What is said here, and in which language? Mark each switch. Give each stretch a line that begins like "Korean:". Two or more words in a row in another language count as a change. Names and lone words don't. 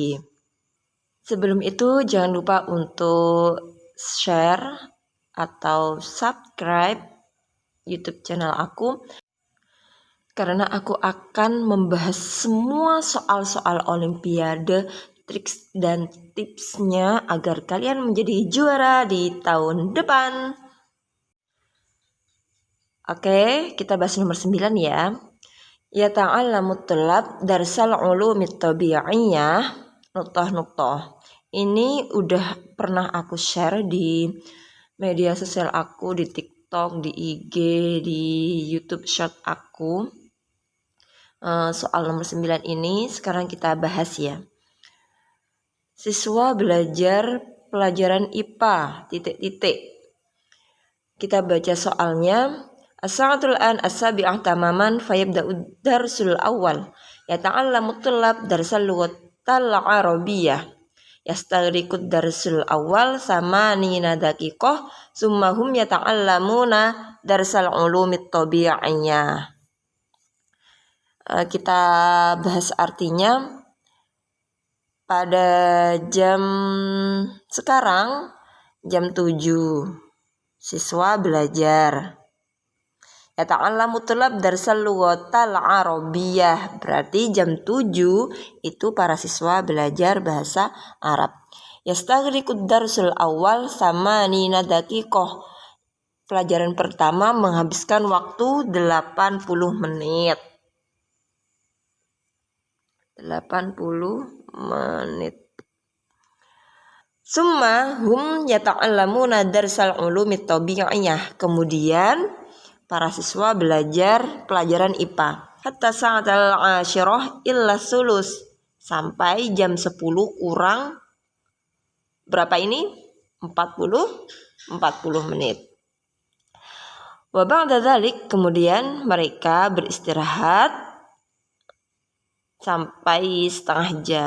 Indonesian: Sebelum itu jangan lupa untuk share atau subscribe YouTube channel aku, karena aku akan membahas semua soal-soal olimpiade, triks dan tipsnya agar kalian menjadi juara di tahun depan. Oke, kita bahas nomor 9 ya.
Arabic: يتعلم طلاب درس العلوم الطبيعية نقطة.
Indonesian: Ini udah pernah aku share di media sosial aku, di TikTok, di IG, di YouTube short aku. Soal nomor 9 ini sekarang kita bahas ya. Siswa belajar pelajaran IPA ... Kita baca soalnya.
Arabic: الساعة الآن السابعة تماما فيبدأ الدرس الأول. يتعلم الطلاب درس اللغة العربية. يستغرق الدرس الأول ثمانين دقيقة ثم هم يتعلمون درس العلوم الطبيعية.
Indonesian: Kita bahas artinya. Pada jam sekarang jam 7 siswa belajar.
Arabic: يتعلم الطلاب درس اللغة العربية,
Indonesian: berarti jam 7 itu para siswa belajar bahasa Arab.
Arabic: يستغرق الدرس الأول ثمانين دقيقة,
Indonesian: pelajaran pertama menghabiskan waktu 80 menit. 80 menit.
Arabic: ثم هم يتعلمون درس العلوم الطبيعية.
Indonesian: Kemudian para siswa belajar pelajaran IPA.
Arabic: حتى الساعة العاشرة إلا ثلث,
Indonesian: sampai jam 10 kurang berapa ini? 40 menit.
Arabic: وبعد ذلك,
Indonesian: kemudian mereka beristirahat sampai setengah jam.